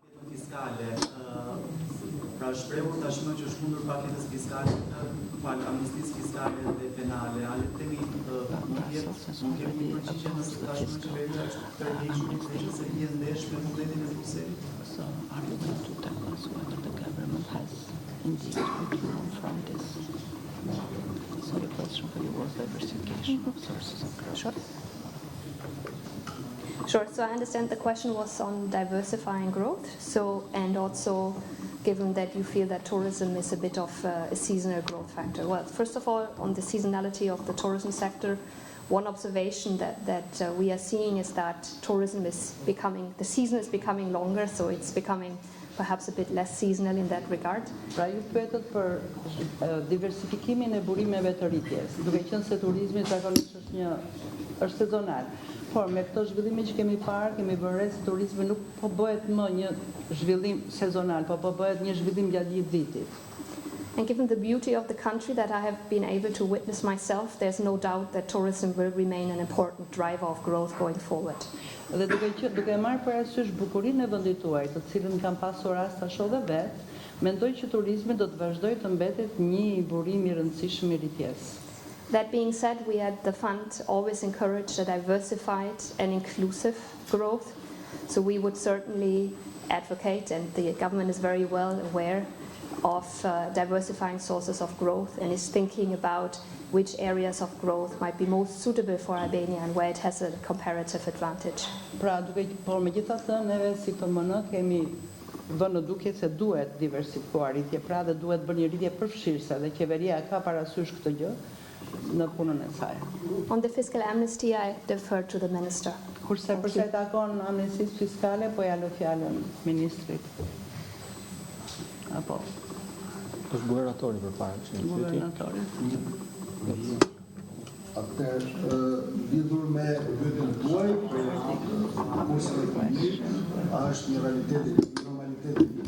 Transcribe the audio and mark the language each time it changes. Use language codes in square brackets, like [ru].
[sq] fiskale, pra shprehur tashmë që është mundur paketës fiskale, amnistisë fiskale dhe penale, a le të themi mund kemi një përgjigje nëse tashmë Shqipëria është tërhequr se vjen ndesh me modelin e Brukselit? [en] So are we going to tell us whether the government has indeed withdrawn from this? So the question for you was diversification of sources of growth. Sure. So I understand the question was on diversifying growth. So, and also given that you feel that tourism is a bit of a seasonal growth factor. Well, first of all, on the seasonality of the tourism sector, one observation that we are seeing is that tourism is becoming, the season is becoming longer, so it's becoming perhaps a bit less seasonal in that regard. [sq] Pra ju pyetët për diversifikimin e burimeve të rritjes, duke qenë se turizmi zakonisht është sezonal. Por me këto zhvillime që kemi parë, kemi bërë re se turizmi nuk po bëhet më një zhvillim sezonal, po bëhet një zhvillim gjatë gjithë vitit. [en] And given the beauty of the country that I have been able to witness myself, there's no doubt that tourism will remain an important driver of growth going forward. [sq] Dhe duke marrë parasysh bukurinë e vendit tuaj, të cilën kam pasur rast ta shoh dhe vet, mendoj që turizmi do të vazhdojë të mbetet një burim I rëndësishëm I rritjes. [en] That being said, we at the fund always encourage a diversified and inclusive growth. So we would certainly advocate, and the government is very well aware of diversifying sources of growth and is thinking about which areas of growth might be most suitable for Albania and where it has a comparative advantage. [sq] Pra, megjithatë, neve si PMN kemi vënë në dukje se duhet diversifikuar rritje, pra dhe duhet bërë një rritje përfshirëse dhe qeveria ka parasysh këtë gjë në punën e saj. [en] On the fiscal amnesty, I defer to the minister. [sq] Kurse përsa I takon amnestisë fiskale, po ja lë fjalën ministrit. Apo është guvernatori përpara. Guvernatori. Atëherë, lidhur me pyetjen tuaj, për kursin e ekonomisë, a është një realitet I normaliteti?